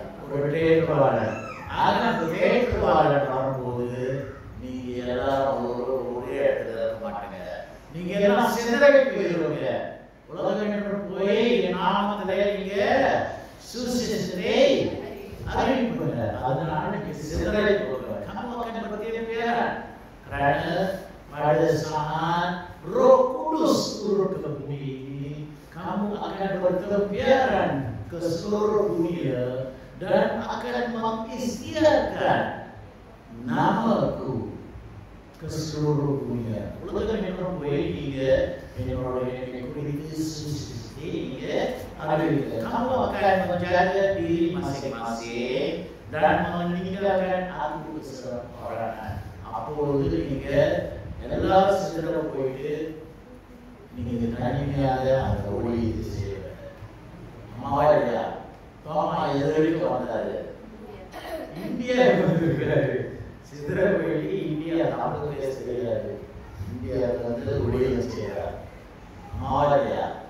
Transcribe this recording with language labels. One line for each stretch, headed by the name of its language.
Tamil: ஒரு தேற்றுவாளர். ஆக அந்த தேற்றுவாளர் வரும்போது நீங்க எல்லாரும் ஒரே இடத்துல இருக்க மாட்டீங்க. நீங்க எல்லாம் சிதறி போயிருவீங்க. உலகம் போய் என் நாமத்திலே நீங்க சுவிசேஷத்தை அறிவிப்பீங்க. அதனால நீங்க சிதறி போவீங்க.
Malay: kamu akan bertempiaran karena pada saat Roh Kudus turun ke bumi ini, kamu akan bertempiaran ke seluruh dunia dan akan mengisytiharkan namaku ke seluruh dunia.
Tamil: உலகம் என்னும் போய் நீங்க என்னுடைய குறித்து சுவிசேஷத்தை அறிவிங்க.
Malay: kamu akan menjaga diri masing-masing dan meninggalkan aku keseorang.
Tamil: அப்பொழுது நீங்க எல்லாரும் சிதற போயிட்டு நீங்க தனிமையாக அந்த ஒளியை செய்வீங்க. அம்மாவா இல்லையா? தோமா எதிர்க்கு வந்தாரு, இந்தியாவுக்கு வந்திருக்கிறாரு. சிதற போயிட்டு இந்தியா தமிழ் பேச தெரியாது, இந்தியாவுக்கு வந்து ஒளியை செய்யறாரு. அம்மாவா இல்லையா?